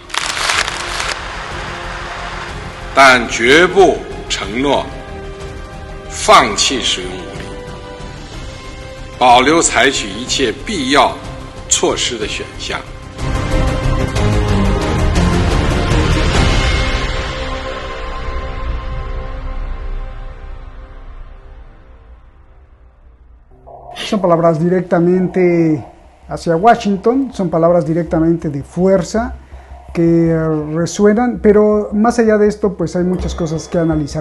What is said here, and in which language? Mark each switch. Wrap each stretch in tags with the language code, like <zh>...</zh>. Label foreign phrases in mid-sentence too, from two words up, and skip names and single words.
<zh>但绝不承诺放弃使用武力，保留采取一切必要措施的选项。</zh> <es>Son palabras directamente hacia Washington, son palabras directamente de fuerza que resuenan, pero más allá de esto, pues hay muchas cosas que analizar.</es>